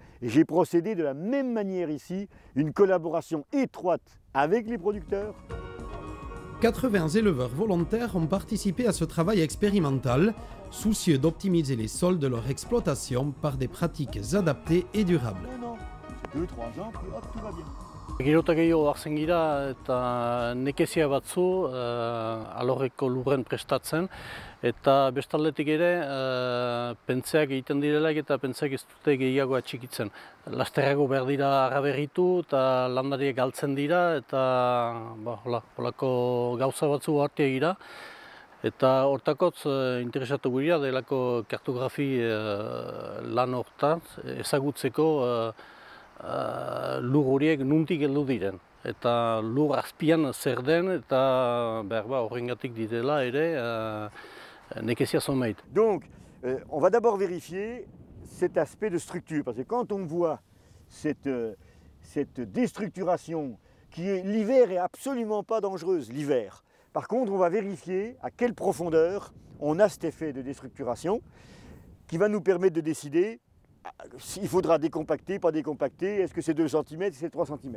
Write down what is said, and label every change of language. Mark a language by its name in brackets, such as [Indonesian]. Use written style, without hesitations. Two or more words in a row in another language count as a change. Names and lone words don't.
[French] Et j'ai procédé de la même manière ici, une collaboration étroite avec les producteurs. 80 éleveurs volontaires ont participé à ce travail expérimental, soucieux d'optimiser les sols de leur exploitation par des pratiques adaptées et durables. 2-3 ans, puis hop, tout va bien. [Basque] Gero eta gehiago hartzen gira eta nekezia batzu alorreko lurren prestatzen eta bestaldetik ere pentzeak egiten direlaik eta pentzeak ez dute gehiago atxikitzen. Lasterrago behar dira araberritu eta landariek galtzen dira eta holako gauza batzu hartia gira. Eta hortakotz interesatu gira delako kartografi lan hortan ezagutzeko lur horiek nuntik heldu diren. Eta lur azpian zer den eta horrengatik direla ere nekezia zonbait. [French] Donc, on va d'abord vérifier cet aspect de structure, parce que quand on voit cette déstructuration qui est l'hiver est absolument pas dangereuse, l'hiver. Par contre, on va vérifier à quelle profondeur on a cet effet de déstructuration qui va nous permettre de décider s'il faudra décompacter, pas décompacter, est-ce que c'est 2 cm, est-ce que c'est 3 cm.